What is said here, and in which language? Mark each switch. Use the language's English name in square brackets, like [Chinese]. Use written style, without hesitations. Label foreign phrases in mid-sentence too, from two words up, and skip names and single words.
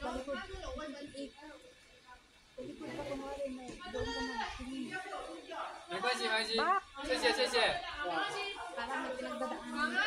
[Filipino] Talikod ka kumari. Doon ka na. [Chinese] 没关系，没关系，谢谢谢谢。 [Filipino] Parang may pinagdadaanan.